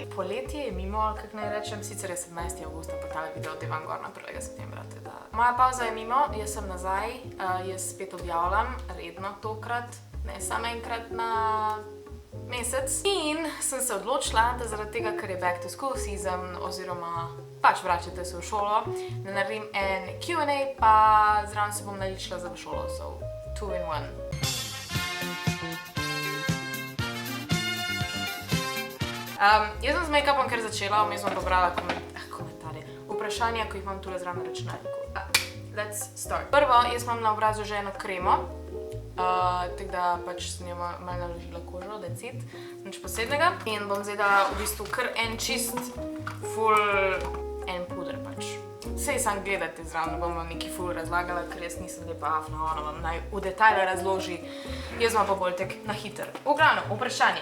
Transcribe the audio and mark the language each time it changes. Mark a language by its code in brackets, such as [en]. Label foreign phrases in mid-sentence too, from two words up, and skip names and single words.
[sl] Poletje je mimo, kako naj rečem, sicer je 17. avgusta, pa tale video devam gor na 1. septembra. Moja pauza je mimo, jaz sem nazaj, jaz spet objavljam, redno tokrat, ne samo enkrat na mesec. In sem se odločila, da zaradi tega, ker je [en] back to school season, [sl] oziroma pač vračate se v šolo, da naredim en Q&A, pa zraven se bom naličila za v šolo, so 2 in 1. Jaz sem z make-upom kar začela, vmes bom pobrala komentarje, vprašanja, ko jih imam tule zraven na računalniku. [en] Let's start. [sl] Prvo, jaz imam na obrazu že eno kremo, tako da pač sem jo malo naložila kožo, [en] that's it, [sl] nič posebnega. In bom zdaj dala v bistvu kar en čist, full, en puder pač. Sej sam gledate zraven, ne bom vam neki full razlagala, ker jaz nisem lepa afna, ona vam naj v detajle razloži, jaz vam pa bolj tek na hiter. V glavnem, vprašanje.